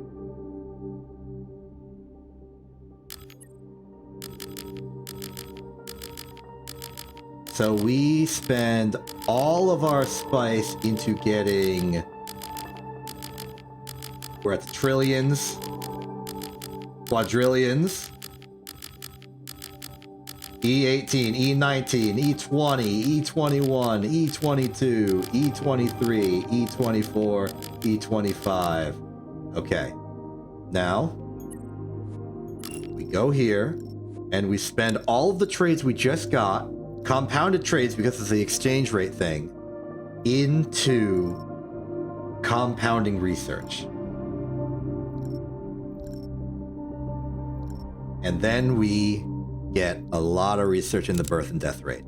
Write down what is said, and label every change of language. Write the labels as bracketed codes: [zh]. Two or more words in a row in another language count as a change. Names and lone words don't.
[en] So we spend all of our spice into getting... We're at the trillions. Quadrillions. E18, E19, E20, E21, E22, E23, E24, E25. Okay. Now, we go here, and we spend all of the trades we just got, compounded trades because of the exchange rate thing, into compounding research. And then we get a lot of research in the birth and death rate.